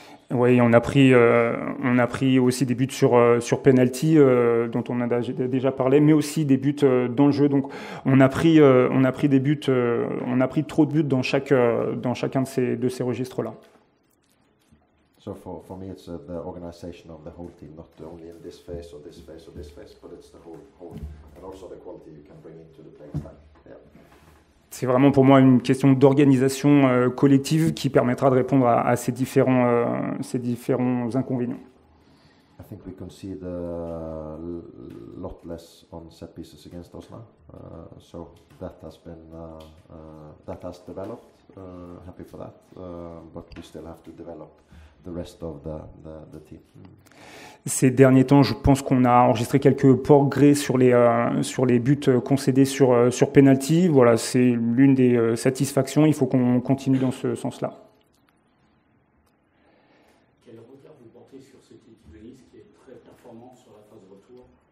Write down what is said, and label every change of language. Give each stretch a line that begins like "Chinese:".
French: Oui, on a pris aussi des buts sur penalty dont on a déjà parlé, mais aussi des buts dans le jeu. Donc on a pris des buts, on a pris trop de buts dans chacun de ces registres-là.
English: So for me, it's the organization of the whole team, not only in this phase or this phase or this phase, but it's the whole, and also the quality you can bring into the playing time. Yeah.
French: C'est vraiment pour moi une question d'organisation collective qui permettra de répondre à ces différents inconvénients.
English: I think we concede a lot less on set pieces against us now, so that has been that has developed. Happy for that, but we still have to develop the rest of the team.
French: Ces derniers temps, je pense qu'on a enregistré quelques progrès sur les buts concédés sur penalty. Voilà, c'est l'une des satisfactions. Il faut qu'on continue dans ce sens-là. Quel regard vous portez sur cette équipe de Nice qui est très performante sur la phase retour?